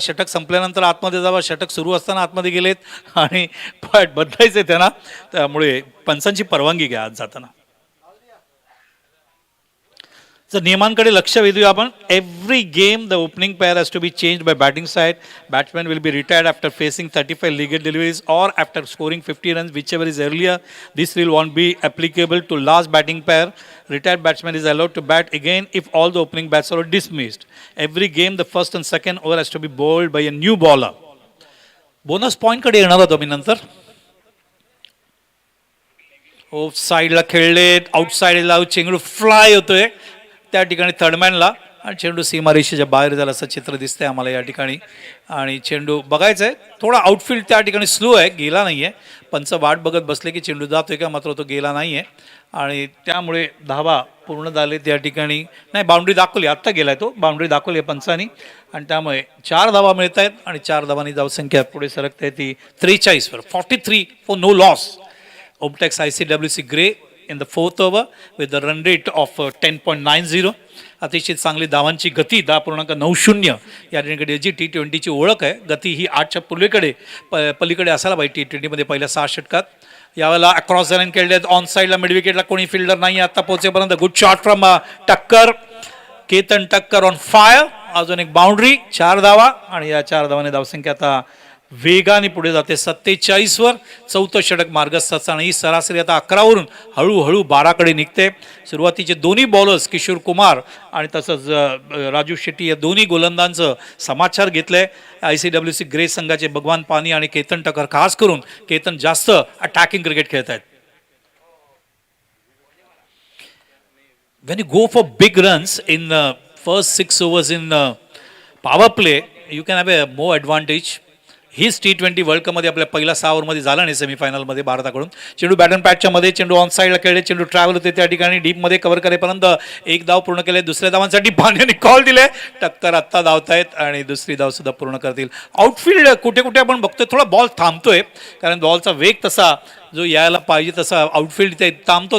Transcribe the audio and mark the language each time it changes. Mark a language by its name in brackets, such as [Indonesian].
[Marathi] षटक संपल्यानंतर आतमध्ये जावं, षटक सुरू असताना आतमध्ये गेलेत आणि बॅट बदलायचं त्यांना, त्यामुळे पंचांची परवानगी घ्या आज जाताना. जर नियमांकडे लक्ष वेधूया आपण. [English] Every game the opening pair has to be change by batting side. Batsman will be retired after facing 35 legal deliveries और after scoring 50 runs whichever is earlier. This rule won't be applicable to last batting pair. Retired batsman is allowed to bat again if all the opening bats are dismissed. Every game the first and second over has to be bowled by a new bowler. [Marathi] Bonus point कडे येणार होतो मी नंतर. Of साईडला खेळले, आउटसाईडला चेंडू fly होतोय त्या ठिकाणी थर्डमॅनला. आणि चेंडू सीमारेषेच्या बाहेर झाला असं चित्र दिसतंय आम्हाला या ठिकाणी. आणि चेंडू बघायचा आहे, थोडा आउटफील्ड त्या ठिकाणी स्लो आहे, गेला नाही आहे. पंच वाट बघत बसले की चेंडू जातोय का, मात्र तो गेला नाही आहे. आणि त्यामुळे धावा पूर्ण झाले त्या ठिकाणी. नाही, बाउंड्री दाखवली, आत्ता गेलाय तो, बाउंड्री दाखवली आहे पंचानी. आणि त्यामुळे 4 धावा मिळत आहेत आणि 4 धावांनी धावसंख्या पुढे सरकते ती 43वर. [English] 43 for no loss. Omtex ICWC Grey in the 4th over with the run rate of 10.90. [Marathi] अतिशय चांगली धावांची गती 10.90 या ठिकाणी जी T20ची ओळख आहे. गती ही 8च्या पलीकडे असायला पाहिजे T20मध्ये पहिल्या 6 षटकात. यावेळेला अक्रॉस द लाईन खेळले आहेत, ऑन साईडला मिड विकेटला कोणी फिल्डर नाही आता पोहोचेपर्यंत. [English] Good shot from Takkar, Ketan Takkar on fire. [Marathi] अजून एक बाउंड्री, 4 धावा आणि या 4 धावाने धावसंख्या आता वेगाने पुढे जाते 47वर. 4थं षटक मार्गस्थ आणि ही सरासरी आता 11वरून हळूहळू 12कडे निघते. सुरुवातीचे दोन्ही बॉलर्स किशोर कुमार आणि तसंच राजू शेट्टी या दोन्ही गोलंदाजांचं समाचार घेतलंय. ICWC ग्रे संघाचे भगवान पानी आणि केतन टक्कर, खास करून केतन जास्त अटॅकिंग क्रिकेट खेळत आहेत. [English] When you go for big runs in first 6 overs in power play, you can have a more advantage. [Marathi] हीच T20 वर्ल्ड कपमध्ये आपल्या पहिल्या 6 ओव्हरमध्ये झाला नाही सेमीफायनलमध्ये भारताकडून. चेंडू बॅट अँड पॅटच्या मध्ये, चेंडू ऑन साईडला खेळले, चेंडू ट्रॅव्हल होते त्या ठिकाणी डीपमध्ये कव्हर करेपर्यंत 1 धाव पूर्ण केले. दुसऱ्या धावांसाठी पाण्याने कॉल दिले. टक्कर आत्ता धावतायत आणि दुसरी धाव सुद्धा पूर्ण करतील. आउटफील्ड कुठे कुठे आपण बघतोय थोडा बॉल थांबतोय, कारण बॉलचा वेग तसा जो यायला पाहिजे तसा आउटफील्ड ते थांबतो.